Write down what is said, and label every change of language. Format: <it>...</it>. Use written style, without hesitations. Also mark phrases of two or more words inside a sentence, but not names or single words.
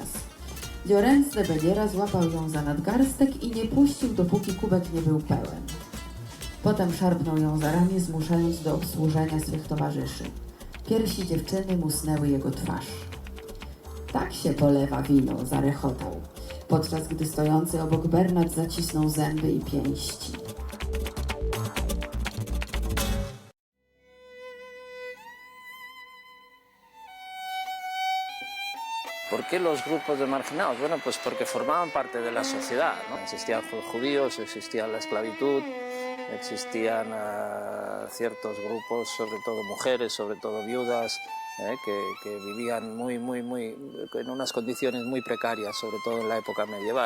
<pl>Llorens de Belliera złapał ją za nadgarstek i nie puścił, dopóki kubek nie był pełen. Potem szarpnął ją za ramię, zmuszając do obsłużenia swych towarzyszy. Piersi dziewczyny musnęły jego twarz. Tak się polewa wino, zarechotał, podczas gdy stojący obok Bernat zacisnął zęby i pięści.</pl> <es>¿Por qué los grupos de marginados? Bueno, pues porque formaban parte de la sociedad, ¿no? Existían judíos, existía la esclavitud, existían ciertos grupos, sobre todo mujeres, sobre todo viudas, que vivían en unas condiciones muy precarias, sobre todo en la época medieval.</es>